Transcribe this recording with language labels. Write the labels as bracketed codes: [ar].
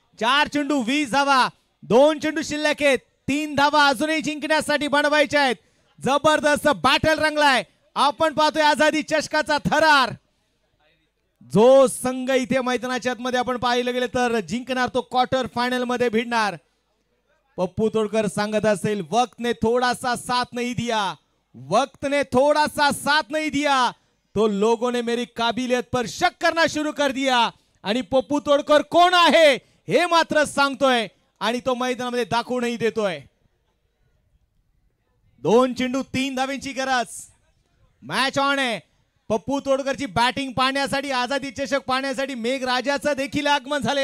[mr] 4 चेंडू 20 धावा, 2 चेंडू शिल्लक आहेत, 3 धावा अजूनही जिंकण्यासाठी बनवायच्या आहेत. जबरदस्त बॅटल रंगलाय. आपण पाहतोय आझादी चषकाचा थरार. जो संघ इथे मैदानाच्या आतमध्ये आपण पाहिलं गेलं तर जिंकणार तो क्वार्टर फायनल मध्ये भिडणार. पप्पू तोडकर सांगत असेल [hi] वक्त ने थोड़ा सा साथ नहीं दिया, वक्त ने थोड़ा सा साथ नहीं दिया तो लोगों ने मेरी काबिलियत पर शक करना शुरू कर दिया. [mr] आणि पप्पू तोडकर कोण आहे हे मात्र सांगतोय आणि तो मैदानामध्ये दाखवूनही देतोय. 2 चेंडू 3 धावांची गरज. मॅच ऑन आहे. पप्पू तोडकरची बॅटिंग पाहण्यासाठी, आझादी चषक पाहण्यासाठी मेघराजाचं देखील आगमन झाले.